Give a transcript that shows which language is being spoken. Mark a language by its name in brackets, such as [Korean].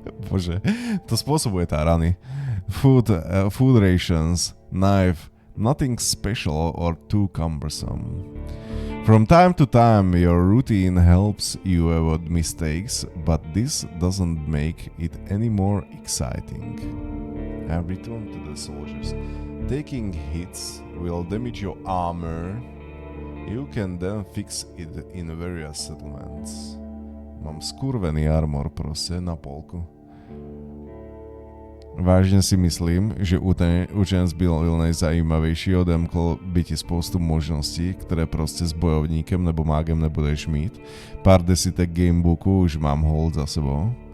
[Slovak] Bože, to spôsobuje tá Ranny. [English] Food rations, knife, nothing special or too cumbersome. From time to time, your routine helps you avoid mistakes, but this doesn't make it any more exciting. And return to the soldiers. Taking hits will damage your armor. You can then fix it in various settlements. [Slovak] Mám skurvený armor proste na polku. [Czech] Vážne si myslím, že učenec byl najzajímavejší, odemkol by ti spoustu možností, ktoré proste s bojovníkem nebo mágem nebudeš mít. Pár desítek gamebooku už mám hold za sebou.